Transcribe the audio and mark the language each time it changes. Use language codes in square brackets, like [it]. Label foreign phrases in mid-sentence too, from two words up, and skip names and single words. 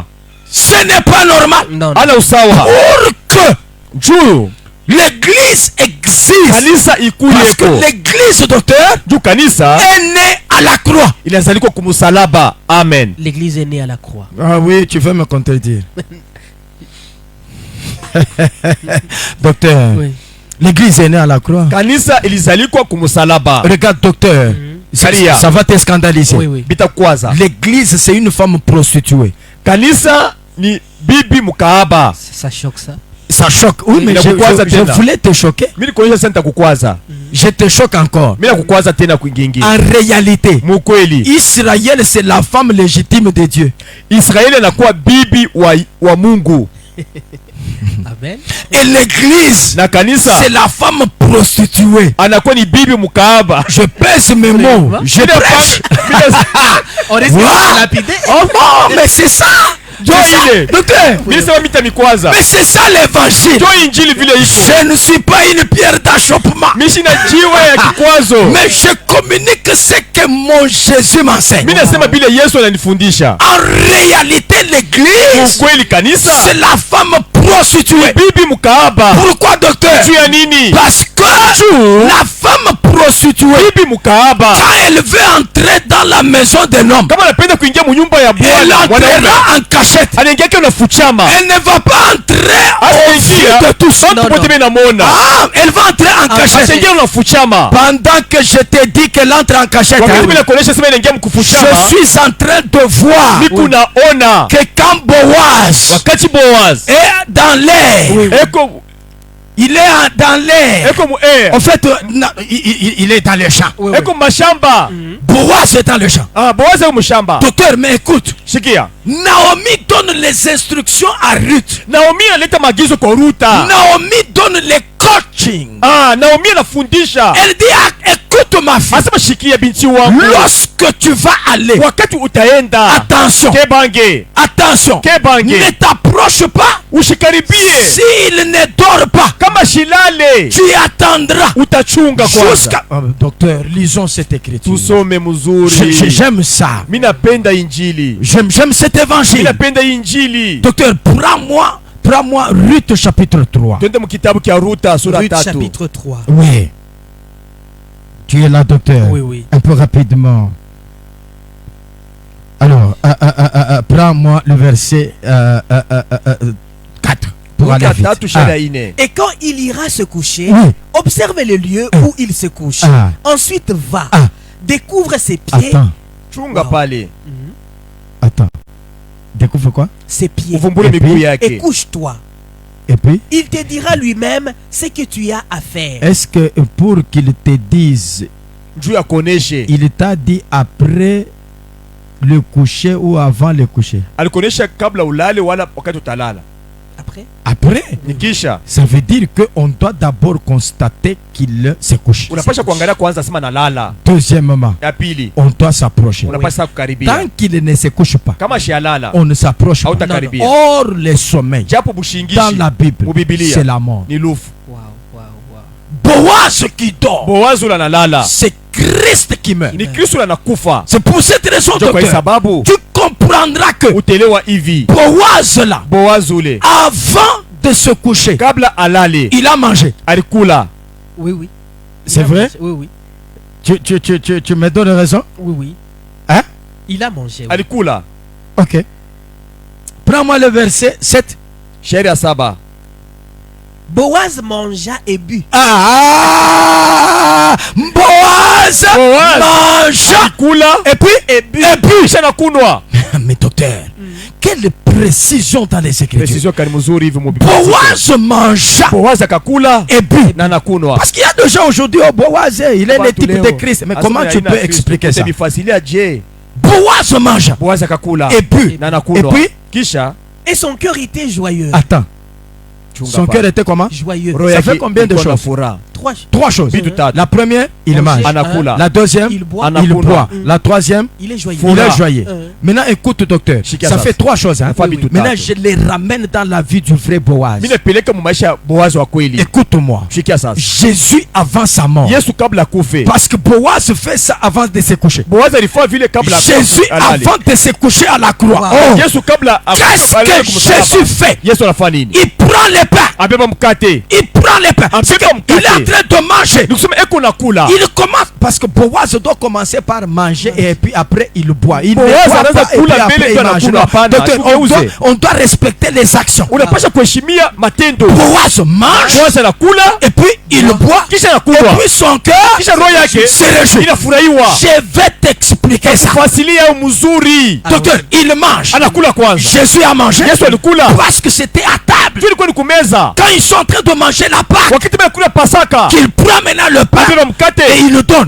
[fr] Ce n'est pas normal. Non, non. [sw] Ana usawa. [fr] Pour que [sw] Juu [fr] l'église existe, [sw] kanisa [fr] parce que [sw] ikuyeko. [fr] l'église, docteur, [sw] Juu kanisa [fr] est née à la croix. [sw] inazaliko kumsalaba. Amen. [fr] L'église est née à la croix. Ah oui, tu veux me contredire. Docteur, Oui. l'église est née à la croix. [sw] Kanisa ilizalikwa kumsalaba. [fr] Regarde, docteur, [sw] Kalia. [fr] ça va te scandaliser. Oui, oui. [sw] Bitakwaza. [fr] L'église, c'est une femme prostituée. [sw] Kanisa ni bibi mkaaba. [fr] Ça choque ça. Ça choque. Oui, mais Il a je [sw] kukwaza tena. [fr] voulais te choquer. [sw] Mimi nikuonyesha sasa nitakukwaza. [fr] Je te choque encore. [sw] Mimi nakukwaza tena kwingine. [fr] En réalité, [sw] Mukweli. [fr] Israël, c'est la femme légitime de Dieu. [sw] Israeli anakuwa bibi wa Mungu. Amen. [fr] Et l'église, [sw] na kanisa [fr] c'est la femme prostituée. [sw] anakuwa ni bibi mkaaba. [fr] Je pèse mes mots. Je prêche. On risque de se lapider. Oh non, mais c'est ça. Docteur, [sw] Mimi sema mita mikwaza. [fr] mais c'est ça l'évangile. [sw] Jo injili vile iko. [fr] Je ne suis pas une pierre d'achoppement. [sw] Mimi sina jiwe ya kikwazo. [fr] Mais je communique ce que mon Jésus m'enseigne. [sw] Mimi nasema vile Yesu ananifundisha. [fr] En réalité, l'église, [sw] Kweli kanisa [fr] c'est la femme prostituée. [sw] bibi mkaaba. [fr] Pourquoi, docteur? [sw] Tu ya nini? [fr] Parce que la femme prostituée, [sw] Bibi mkaaba [fr] quand elle veut entrer dans la maison d'un homme, [sw] kama anapenda kuingia munyumba ya [fr] elle [sw] bwana mwanaume [fr] entrera en cachette. [sw] anaingia kwa nafuchama. [fr] Elle ne va pas entrer au vu de tous. [sw] Watu wote wanamuona. [fr] Ah, elle va entrer en cachette. [sw] Anaingia nafuchama. [fr] Pendant que je te dis qu'elle entre en cachette, [sw] Wakati mimi nakuonesha sema inaingia mkufuchama. [fr] je suis en train de voir [sw] Niko naona [fr] que quand Boaz [sw] wakati Boaz [fr] est dans l'air, [sw] eko [fr] il est dans l'air. [sw] eko mu air. [fr] En fait, il est dans le champ. [sw] Eko mashamba. [fr] Boaz est dans le champ. [sw] Ah, Boaz eko mshamba. [fr] Docteur, mais écoute, [sw] Sikia. [fr] Naomi donne les instructions à Ruth. [sw] Naomi analeta maagizo kwa Ruta. [fr] Naomi donne les coaching. [sw] Ah, Naomi anafundisha. [fr] Elle dit, ah, écoute ma fille, [sw] Asema shikia binti wangu. [fr] lorsque tu vas aller, [sw] Wakati utaenda. [fr] attention, [ln] Kebange. [fr] attention, [ln] Kebange. [fr] ne t'approche pas. [sw] Ushikaribie. [fr] S'il ne dort pas, [sw] Kama shilale. [fr] tu attendras [sw] Utachunga kwanza. [fr] jusqu'à... Docteur, lisons cette écriture. [sw] Tusome mzuri. [fr] J'aime ça. [sw] Mimi napenda injili. [fr] J'aime cet [sw] Mimi [fr] évangile. [sw] napenda injili. [fr] Docteur, prends-moi Ruth chapitre 3. [sw] Twende mu kitabu kia Ruta sura Ruth 3. [fr] chapitre 3. Oui. Tu es là, docteur. Oui, oui. Un peu rapidement. Alors, prends-moi le verset 4 pour aller Ruta vite. [sw] 3 shada ine. [fr] Et quand il ira se coucher, Oui. observe le lieu où il se couche. Ah. Ensuite va, Ah. découvre ses pieds. Attends, [sw] Chunga Wow. pale. Mhm. [fr] attends. Découvre quoi? Ses pieds. [sw] Uvumbule [fr] Et [sw] miguu [fr] puis- Et [sw] yake. [fr] couche-toi. Et puis, Il te dira lui-même ce que tu as à faire. est-ce que pour qu'il te dise, [sw] Juu ya kuoneshe. [fr] il t'a dit après le coucher ou avant le coucher? [sw] Alikuonesha kabla ulale wala wakati utalala. [fr] Après, Après, [sw] Nikisha [fr] ça veut dire qu'on doit d'abord constater qu'il se couche. [sw] unapasha kuangalia kwanza sema nalala. [fr] Deuxièmement, [sw] Ya pili [fr] on doit s'approcher. [sw] unapasha kukaribia. [fr] Tant qu'il ne se couche pas, [sw] Kama shialala [fr] on ne s'approche pas. [sw] hautakaribia. [fr] Or, le sommeil, [sw] Japo [fr] dans [sw] bushingishi [fr] la Bible, [sw] mu Biblia [fr] c'est la mort. [sw] ni lufu. wow, wow, wow. [fr] Boaz qui dort, [sw] Boaz ula nalala. [fr] c'est Christ qui meurt. [sw] Ni Kristo anakufa. [fr] C'est pour cette raison, [sw] Ndio kwa hii [fr] docteur, [sw] sababu [fr] tu comprendras que [sw] utelewa hivi. [fr] Boaz là, [sw] Boaz ule [fr] avant de se coucher, [sw] kabla alale [fr] il a mangé. [sw] alikula. [fr] Oui, oui. C'est Il a vrai? mangé. Oui, oui. Tu me donnes raison? Oui, oui. Hein? Il a mangé. Oui. [sw] Alikula. [fr] Ok. Prends-moi le verset 7. [sw] Sheria 7. [fr] Boaz mangea et but. Ah! Boaz mangea [sw] Alikula [fr] et puis [sw] kisha nakunwa. [fr] Mais docteur, quelle précision dans les Écritures. [sw] Precision kani mzuri hivi mu Biblia. [fr] Boaz mangea [sw] Boaz akakula [fr] et but. [sw] na nakunwa. [fr] Parce qu'il y a des gens aujourd'hui, oh, Boaz, il est le [sw] Watu [fr] type [sw] leo, [fr] de Christ. Mais [sw] asema [fr] comment [sw] ya [fr] tu [sw] aina [fr] peux [sw] ya Kristo. [fr] expliquer ça? [sw] Utabifasilia je? [fr] Boaz mangea [sw] Boaz akakula [fr] et but. [sw] na nakunwa. [fr] Et puis? [sw] Kisha [fr] Et son cœur était joyeux. Attends, [sw] chunga [fr] son [sw] pa. [fr] cœur était comment? Joyeux. [sw] Roho [fr] Ça [sw] yake [fr] fait combien de [sw] iko na [fr] choses? [sw] furaha. [fr] Trois choses. [sw] Vitu tatu. [fr] La première, il mange. [sw] Anakula. [fr] La deuxième, Il boit. [sw] Ana- [fr] il [sw] Anakula. [fr] boit. La troisième, Il est joyeux. il est [sw] Fura. [fr] joyeux. Maintenant, écoute, docteur, [sw] Shikia [fr] ça [sw] sasa. [fr] fait trois choses. Hein. [sw] Nafaa vitu [fr] Maintenant, [sw] tatu. [fr] je les ramène dans la vie du vrai Boaz. [sw] Mimi napeleka mu maisha ya Boaz wa kweli. [fr] Écoute-moi. [sw] Shikia sasa. [fr] Jésus avant sa mort. [sw] Yesu kabla kufe. [fr] Parce que Boaz fait ça avant de se coucher. [sw] Boaz alifanya vile kabla [fr] Jésus [sw] alale. [fr] avant de se coucher à la croix. Wow. Oh, [sw] Yesu kabla [fr] qu'est-ce [sw] alale [fr] que [sw] kumsalaba. [fr] Jésus fait? [sw] Yesu anafanya nini? [fr] Il prend les pains. [sw] Abeba mkate. [fr] Il prend les pains. [sw] Ambika [fr] Il est en [sw] mkate. [fr] train de manger. [sw] Nikusema eko nakula. [fr] Il commence parce que Boaz doit commencer par manger et puis après il boit. Il ne [sw] Boaz [fr] boit [sw] anaanza [fr] pas et [sw] kula [fr] puis [sw] mbele [fr] après il [sw] ndio [fr] mange. [sw] anakula, [fr] Non. [sw] hapana, [fr] Docteur, [sw] tugeuze. [fr] on doit respecter les actions. [sw] Unapasha kuheshimia matendo. [fr] Boaz mange [sw] Boaz anakula [fr] et puis il boit [sw] kisha [fr] et [sw] anakunywa. [fr] puis son cœur [sw] Kisha roho yake [fr] se réjouit. [sw] inafurahiwa. [fr] Je vais t'expliquer ça. [sw] Fasilia mzuri. [fr] Docteur, il mange. [sw] Anakula kwanza. [fr] Jésus a mangé [sw] Yesu alikula. [fr] parce que c'était à table. Tu [sw] ilikuwa ni kumeza. [fr] Quand ils sont en train de manger la Pâque, [sw] Wakati kula Pasaka. [fr] qu'il prend maintenant le pain [sw] Abeba mkate. [fr] et il le donne.